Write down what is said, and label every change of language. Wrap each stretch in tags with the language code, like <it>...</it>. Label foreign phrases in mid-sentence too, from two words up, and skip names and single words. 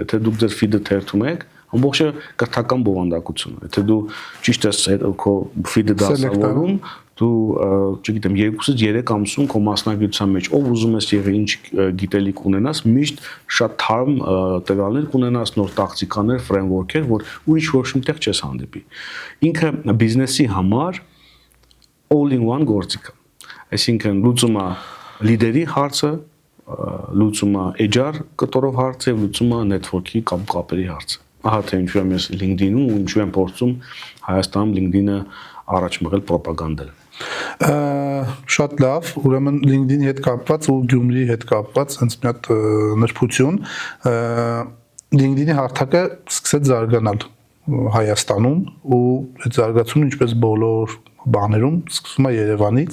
<hy>թե դուք ձեր feed-ը թերթում եք, ամբողջը կրթական բովանդակություն է։ Եթե դու ճիշտ ես քո feed-ը դասավորում, դու, չգիտեմ, 2-ից 3 ամսում քո մասնագիտության մեջ ով ուզում ես եղի ինչ գիտելիք ունենաս, միշտ շատ թարմ տվյալներ կունենաս, նոր տակտիկաներ, ֆրեյմվորքեր, որ ուրիշ ոչ միտեղ չես հանդիպի։ Ինքը բիզնեսի համար</hy> <en>all-in-one</en> <hy>գործիք է։ Այսինքն լուծում է լիդերի հարցը, լուծում է HR կտորով հարցը եւ լուծում է network-ի կամ կապերի հարցը։ Ահա թե ինչու եմ ես LinkedIn-ում ու ինչու եմ փորձում Հայաստանում LinkedIn-ը առաջ մղել պրոպագանդել։ Շատ լավ, ուրեմն LinkedIn-ի հետ կապված ու Գյումրիի հետ կապված հենց մի հատ նրբություն LinkedIn-ի հարթակը սկսեց զարգանալ Հայաստանում ու այդ զարգացումը ինչպես բոլոր բաներում սկսվում է Երևանից,</hy>